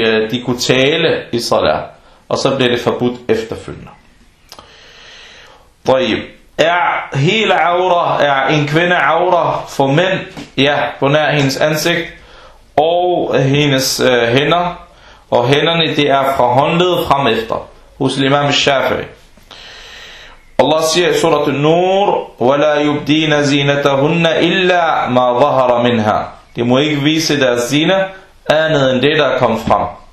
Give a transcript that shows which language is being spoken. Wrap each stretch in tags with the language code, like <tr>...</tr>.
<da>De kunne tale i salat, og så blev det forbudt efterfølgende.</da> <ar>طيب.</ar> <da>Er hele aura, er en kvinde aura for mænd? Ja, på nær hendes ansigt og hendes hænder. Og hænderne, det er fra håndledet frem efter. Hos imam al-Shafi'i. Allah siger i surat al-Nur,</da> <ar>وَلَا يُبْدِينَ زِينَتَهُنَّ إِلَّا مَا ظَهَرَ مِنْهَا.</ar> <da>De må ikke vise deres zine andet end det, der er kommet frem.</da>